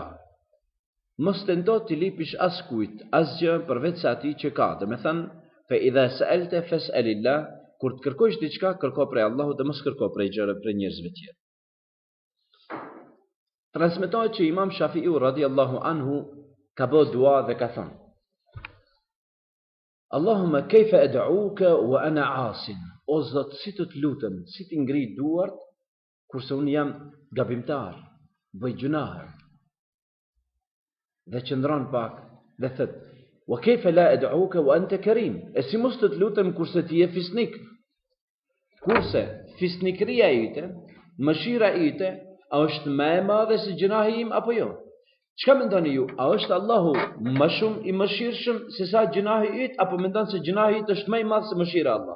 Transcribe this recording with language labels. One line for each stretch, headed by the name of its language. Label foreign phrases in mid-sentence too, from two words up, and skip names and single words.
Albanian: Mos tento të lipish askujt, asgjë përveç se atij që ka. Do të thënë,
Arabic: فإذا سألت فاسأل الله,
Albanian: kur të kërkosh diçka, kërko prej Allahut dhe mos kërko prej njerëzve tjerë. Transmetohet që Imam Shafiu
Arabic: رضي الله عنه
Albanian: ka bë dua dhe ka thënë:
Arabic: اللهم كيف أدعوك وأنا عاصٍ.
Albanian: o Zot, si të lutem, si të ngri duart, kurse unë jam gabimtar, bëj gjunahe. Dhe qëndron pak, dhe thët,
Arabic: وكيف لا أدعوك وأنت كريم,
Albanian: e si mos të lutem kurse ti je fisnik. Kurse fisnikëria ite, mëshira ite, a është më e madhe se gjunahi im apo jo? Çka mendoni ju? A është Allahu më shumë i mëshirshëm se sa gjunahi yt, apo mendon se gjunahi yt është më i madh se mëshira e Allahut?